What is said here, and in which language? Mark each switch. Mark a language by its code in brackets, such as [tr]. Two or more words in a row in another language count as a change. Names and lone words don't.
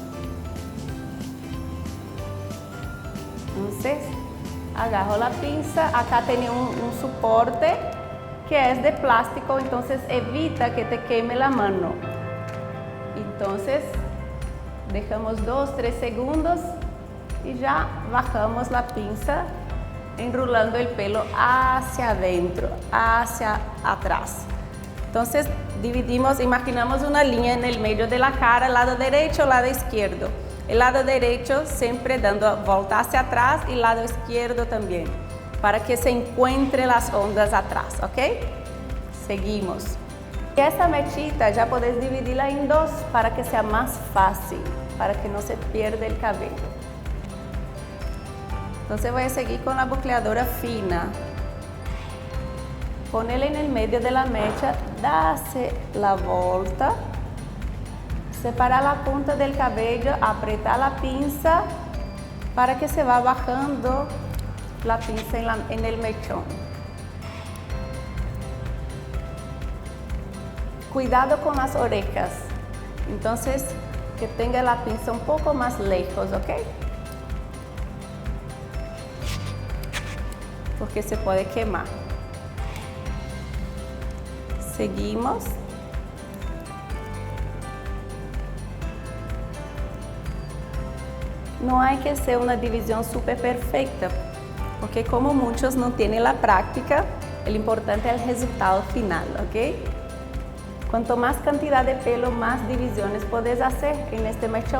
[pt] Então, agarro a pinça, acá tem um suporte que é de plástico, então evita que te queime a mão. Então, deixamos 2-3 segundos e já bajamos a pinça, enrolando o pelo [es] hacia adentro, hacia atrás. [pt] Então, dividimos, imaginamos uma linha no meio da cara, lado direito ou lado esquerdo. O lado direito sempre dando a volta [es] hacia atrás [pt] e lado esquerdo também, para que se encontrem as ondas atrás, ok? Seguimos. E essa mechita já podes dividí-la em dois para que seja mais fácil, para que não se pierda o cabelo. Então, vou seguir com a bucleadora fina. Com ela no meio da mecha, dá-se a volta, separar a ponta do cabelo, apertar a pinça para que se vá [es] bajando la pinza en el mechón. Cuidado con las orejas. Entonces, que tenga la pinza un poco más lejos, ¿ok? Porque se puede quemar. Seguimos. [pt] Não há que ser uma divisão super perfeita, porque como muitos não têm a prática, o importante é o resultado final, ok? Quanto mais quantidade de pelo, mais divisões podes fazer neste mechón.